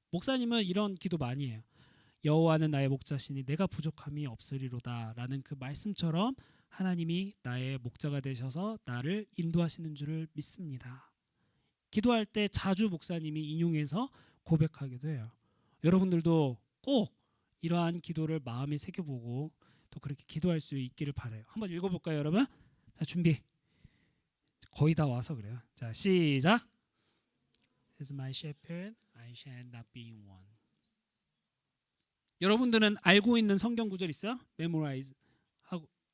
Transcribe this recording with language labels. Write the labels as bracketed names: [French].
[Korean] 목사님은 이런 기도 많이 해요. 여호와는 나의 목자시니 내가 부족함이 없으리로다 라는 그 말씀처럼 하나님이 나의 목자가 되셔서 나를 인도하시는 줄을 믿습니다. 기도할 때 자주 목사님이 인용해서 고백하기도 해요. 여러분들도 꼭 이러한 기도를 마음에 새겨보고 또 그렇게 기도할 수 있기를 바라요. 한번 읽어볼까요, 여러분? 자, 준비. 거의 다 와서 그래요. 자, 시작. [English] As my shepherd, I shall not be in want. [Korean] 여러분들은 알고 있는 성경 구절 있어요? 메모라이즈 하고.